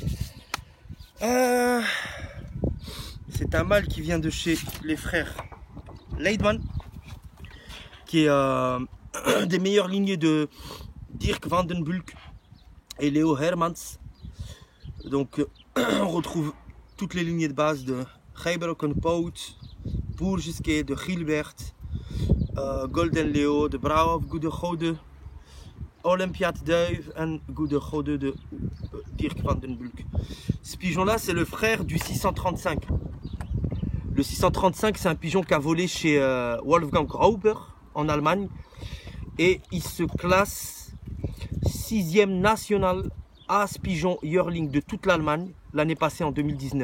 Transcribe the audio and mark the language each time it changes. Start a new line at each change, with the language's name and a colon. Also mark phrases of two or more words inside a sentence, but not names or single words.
French: C'est un mâle qui vient de chez les frères Leidman, qui est des meilleures lignées de Dirk van den Bulk et Leo Hermans. Donc on retrouve toutes les lignées de base de Gebroken Poot, Bourgeske, de Gilbert, Golden Leo, de Brouwer, Goede Gode, Olympiade Duif en Goede Gode de Dirk van den Bulk. Ce pigeon là, c'est le frère du 635. Le 635, c'est un pigeon qui a volé chez Wolfgang Rauber en Allemagne et il se classe 6e national As Pigeon Yearling de toute l'Allemagne l'année passée en 2019.